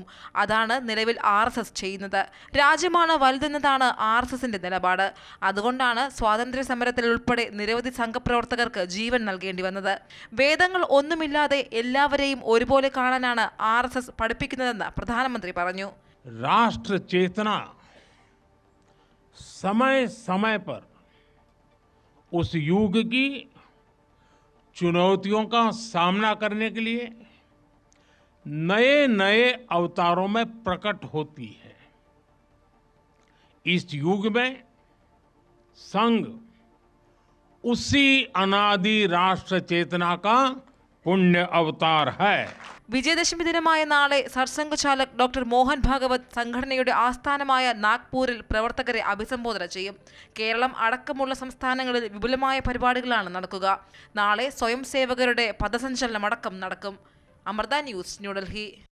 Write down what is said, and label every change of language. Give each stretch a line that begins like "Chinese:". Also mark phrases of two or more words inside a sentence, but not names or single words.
Malayalam: അതാണ് നിലവിൽ RSS ചെയ്യുന്നത്. രാജ്യമാണ് വലുതെന്നതാണ് RSSന്റെ നിലപാട്. അതുകൊണ്ടാണ് സ്വാതന്ത്ര്യ സമരത്തിൽ ഉൾപ്പെടെ നിരവധി സംഘപ്രവർത്തകർക്ക് ജീവൻ നൽകേണ്ടി വന്നത്. വേദങ്ങൾ ഒന്നുമില്ലാതെ എല്ലാവരെയും ഒരുപോലെ കാണാനാണ് RSS പഠിപ്പിക്കുന്നതെന്ന് പ്രധാനമന്ത്രി പറഞ്ഞു.
Hindi: राष्ट्र चेतना समय समय पर उस युग की चुनौतियों का सामना करने के लिए नए नए अवतारों में प्रकट होती है. इस युग में संघ उसी अनादि राष्ट्र चेतना का पुण्य अवतार है.
Malayalam: വിജയദശമി ദിനമായ നാളെ സർസംഘ് ചാലക് ഡോക്ടർ മോഹൻ ഭാഗവത് സംഘടനയുടെ ആസ്ഥാനമായ നാഗ്പൂരിൽ പ്രവർത്തകരെ അഭിസംബോധന ചെയ്യും. കേരളം അടക്കമുള്ള സംസ്ഥാനങ്ങളിൽ വിപുലമായ പരിപാടികളാണ് നടക്കുക. നാളെ സ്വയം സേവകരുടെ പഥസഞ്ചലനമടക്കം നടക്കും. അമൃത ന്യൂസ്, ന്യൂഡൽഹി.